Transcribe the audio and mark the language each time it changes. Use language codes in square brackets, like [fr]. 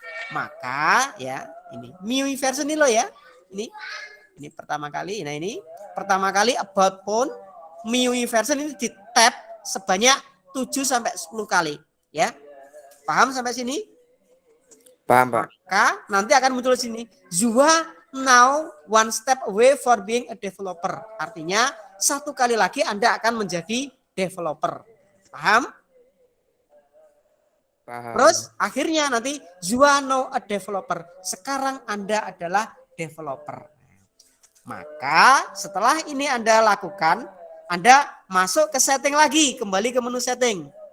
[id] Maka ya ini MIUI version ini loh ya. Ini pertama kali. Nah, ini pertama kali about phone MIUI version ini di tap sebanyak 7 sampai 10 kali ya. Paham sampai sini? Paham, Pak. Maka nanti akan muncul sini. [en] You are now one step away for being a developer. [id] Artinya satu kali lagi Anda akan menjadi developer. Paham? Paham. Terus akhirnya nanti [en] you are now a developer. [id] Sekarang Anda adalah developer. Maka setelah ini Anda lakukan, Anda masuk ke setting lagi, kembali ke menu setting.